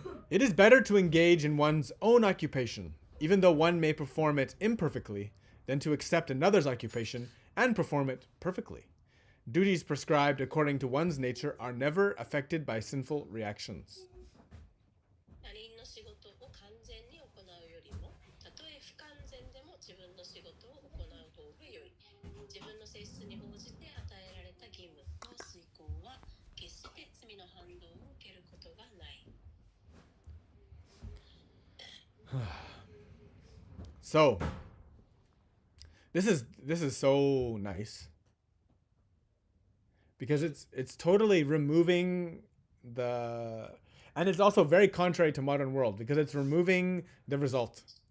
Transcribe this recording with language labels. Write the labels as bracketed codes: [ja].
[en] It is better to engage in one's own occupation, even though one may perform it imperfectly, than to accept another's occupation and perform it perfectly. Duties prescribed according to one's nature are never affected by sinful reactions. [ja] 他人の仕事を完全に行うよりも、たとえ不完全でも自分の仕事を行う方が良い。自分の性質に応じて与えられた義務と遂行は、決して罪の反動を受けることがない。 [en] So, this is so nice because it's totally removing the, and it's also very contrary to modern world because it's removing the result.